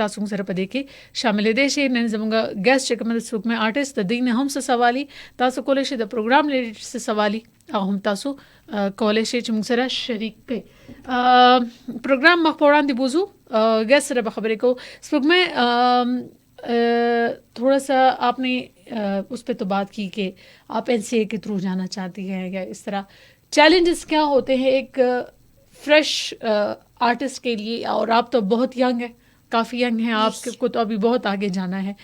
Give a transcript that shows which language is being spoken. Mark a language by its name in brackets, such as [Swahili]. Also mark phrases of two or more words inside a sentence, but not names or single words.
[Pashto] تاسو موږ سره په دې کې شامل دي شي. نن زموږ ګیسټ چې کوم د سپوږمۍ آرټیست د دې نه هم څه سوالي تاسو کولی شي, د پروګرام لري څه سوالي او هم تاسو کولی شي چې موږ سره شریک کړئ. پروگرام مخ پر وړاندې بوزو گیس سره به خبرې کوو. [Urdu] سپوږمۍ تھوڑا سا آپ نے اس پہ تو بات کی کہ آپ NCA کے تھرو جانا چاہتی ہیں یا اس طرح چیلنجز کیا ہوتے ہیں ایک [English] fresh artist [Urdu] کے لیے, اور آپ تو بہت ینگ ہیں, کافی ینگ ہیں آپ کو تو ابھی بہت آگے جانا ہے.